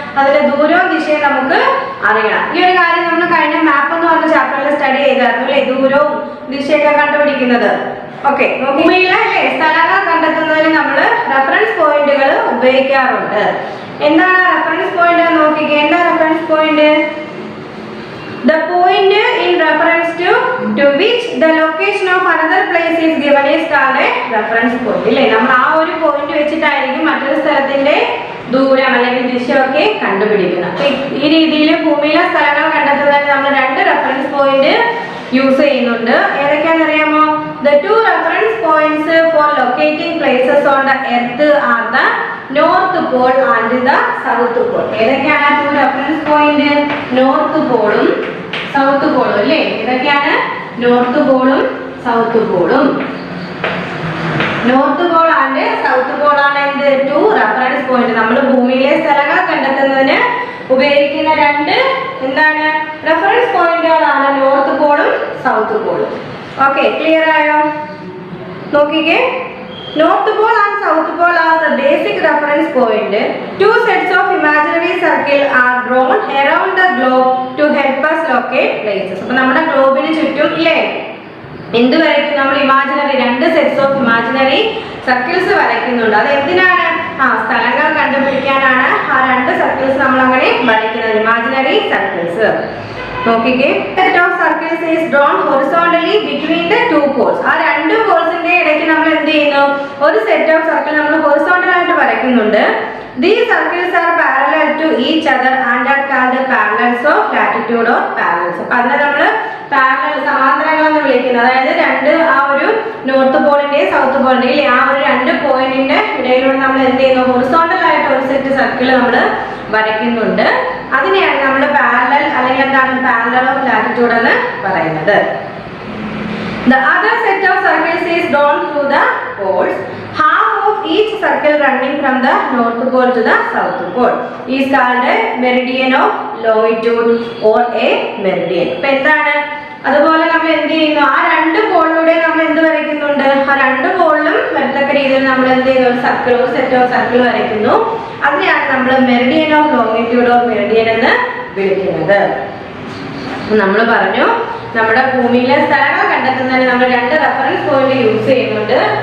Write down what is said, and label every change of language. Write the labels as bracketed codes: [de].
[ml] അതിന്റെ ദൂരവും ദിശയും നമുക്ക് അറിയണം. ഈ ഒരു കാര്യം നമ്മൾ കഴിഞ്ഞ മാപ്പ് എന്ന് പറഞ്ഞ ചാപ്റ്ററിൽ സ്റ്റഡി ചെയ്തായിരുന്നു അല്ലേ? ദൂരവും ദിശയൊക്കെ കണ്ടുപിടിക്കുന്നത്. ഓക്കെ, ഭൂമിയിലെ അല്ലേ സ്ഥലങ്ങൾ കണ്ടെത്തുന്നതിന് നമ്മൾ റെഫറൻസ് പോയിന്റുകൾ ഉപയോഗിക്കാറുണ്ട്. എന്താണ് റെഫറൻസ് പോയിന്റ്? നോക്കിക്കേ, എന്താ reference point? [en] The point in reference to which the location of another place is given is called a reference point. [ml] ഇല്ലേ, നമ്മൾ ആ ഒരു പോയിന്റ് വെച്ചിട്ടായിരിക്കും മറ്റൊരു സ്ഥലത്തിന്റെ ദൂരം അല്ലെങ്കിൽ ദിശയൊക്കെ കണ്ടുപിടിക്കുന്നത്. ഈ രീതിയിൽ ഭൂമിയിലെ സ്ഥലങ്ങൾ കണ്ടെത്തുന്നതിന് നമ്മൾ 2 റെഫറൻസ് പോയിന്റ് യൂസ് ചെയ്യുന്നുണ്ട്. ഏതൊക്കെയാണെന്ന് അറിയാമോ? [en] The 2 reference points for locating places on the earth are the North Pole and the South Pole. [ml] ഏതൊക്കെയാണ് 2 റെഫറൻസ് പോയിന്റ്? നോർത്ത് പോളും സൗത്ത് പോളും അല്ലേ? ഏതൊക്കെയാണ്? North പോളും south പോളും. North Paul and south Paul ആണ് എന്ത്? 2 reference point. നമ്മൾ ഭൂമിയിലെ സ്ഥലങ്ങൾ കണ്ടെത്തുന്നതിന് ഉപയോഗിക്കുന്ന 2 എന്താണ് റെഫറൻസ് പോയിന്റുകളാണ് നോർത്ത് പോളും സൗത്ത് പോളും. [en] okay, [ml] ക്ലിയർ ആയോ? നോക്കിക്കേ, [en] North Pole and South Pole are the basic reference point. 2 sets of imaginary circle are drawn around the globe to help us locate places. [ml] അപ്പോൾ നമ്മുടെ ഗ്ലോബിന് ചുറ്റും ഇല്ലേ എന്ത് വരയ്ക്കും? നമ്മൾ imaginary 2 sets of imaginary circles വരയ്ക്കുന്നുണ്ട്. അത് എന്തിനാണ്? സ്ഥലങ്ങൾ കണ്ടുപിടിക്കാനാണ് ആ 2 സർക്കിൾസ് നമ്മൾ അങ്ങനെ വരയ്ക്കുന്നത്, ഇമാജിനറി സർക്കിൾസ്. [en] നോക്കിക്കേ, set of circles is drawn horizontally between the 2 poles. [ml] ആ 2 പോൾസിന്റെ ഇടയ്ക്ക് നമ്മൾ എന്ത് ചെയ്യുന്നു? ഒരു സെറ്റ് ഓഫ് സർക്കിൾ നമ്മൾ ഹൊറിസോണ്ടൽ ആയിട്ട് വരയ്ക്കുന്നുണ്ട്. [en] These circles are parallel to each other and are called parallels of latitude or parallels. [ml] അപ്പോൾ അതിനെ നമ്മൾ പാരലൽ സമാന്തരങ്ങൾ എന്ന് വിളിക്കുന്നത്. അതായത് 2 ആ ഒരു നോർത്ത് പോളിന്റെയും സൗത്ത് പോളിന്റെയും ഇല്ലേ ആ ഒരു 2 പോയിന്റിന്റെ ഇടയിലൂടെ നമ്മൾ എന്ത് ചെയ്യുന്നു? ഹൊറിസോണ്ടൽ ആയിട്ട് ഒരു സെറ്റ് സർക്കിൾ നമ്മൾ വരയ്ക്കുന്നുണ്ട്. അതിനെയാണ് നമ്മൾ പാരലൽ അല്ലെങ്കിൽ എന്താണ് പാരലൽ ഓഫ് ലാറ്റിറ്റ്യൂഡ് എന്ന് പറയുന്നത്. [en] The other set of circles is drawn through the poles. Half of each circle running from the north pole to the south pole is called a meridian of longitude or a meridian. [ml] അപ്പോൾ എന്താണ്? അതുപോലെ നമ്മൾ എന്ത് ചെയ്യുന്നു? ആ 2 പോളിലൂടെ നമ്മൾ എന്ത് വരയ്ക്കുന്നുണ്ട്? ആ 2 പോളിലും വരത്തക്ക രീതിയിൽ നമ്മൾ എന്ത് ചെയ്യുന്നു? ഒരു സർക്കിൾ, ഒരു സെറ്റ് ഓഫ് സർക്കിൾ വരയ്ക്കുന്നു. അതിനെയാണ് നമ്മൾ Meridian of longitude of Meridian എന്ന് വിളിക്കുന്നത്. നമ്മൾ പറഞ്ഞു നമ്മുടെ ഭൂമിയിലെ സ്ഥലങ്ങൾ കണ്ടെത്തുന്നതിന് നമ്മൾ 2 റെഫറൻസ് പോയിന്റ് യൂസ് ചെയ്യുന്നുണ്ട്.